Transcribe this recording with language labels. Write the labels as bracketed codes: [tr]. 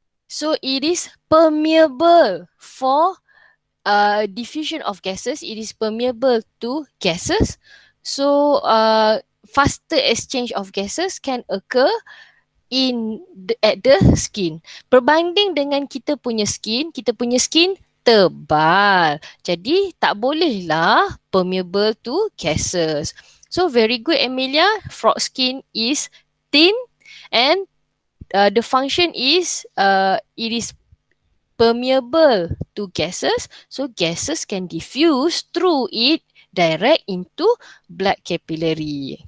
[en] So it is permeable for diffusion of gases. It is permeable to gases. So faster exchange of gases can occur at the skin. [ms] Berbanding dengan kita punya skin tebal. Jadi tak bolehlah [en] permeable to gases. So very good Emilia, frog skin is thin and the function is it is permeable to gases, so gases can diffuse through it direct into blood capillary.